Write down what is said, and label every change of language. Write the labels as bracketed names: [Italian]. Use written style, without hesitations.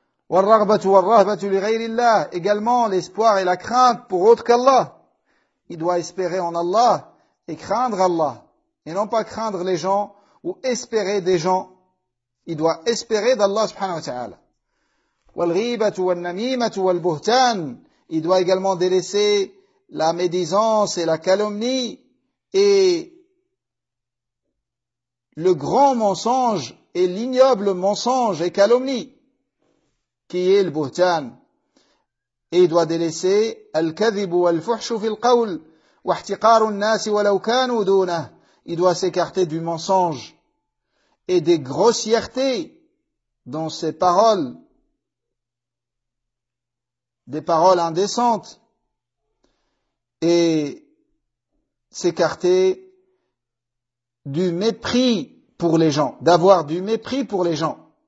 [Arabic] وَالرَّغْبَةُ وَالرَّهْبَةُ لِغَيْرِ اللَّهِ. [French] Également l'espoir et la crainte pour autre qu'Allah. Il doit espérer en Allah et craindre Allah. Et non pas craindre les gens ou espérer des gens. Il doit espérer d'Allah subhanahu wa ta'ala. [Arabic] والغيبة والنميمة والبهتان. [French] Il doit également délaisser la médisance et la calomnie et le grand mensonge et l'ignoble mensonge et calomnie qui est le buhtan. Et il doit délaisser [Arabic] الكذب والفحش في القول واحتقار الناس ولو كانوا دونه. [French] Il doit s'écarter du mensonge et des grossièretés dans ses paroles. Des paroles indécentes et s'écarter du mépris pour les gens, d'avoir du mépris pour les gens.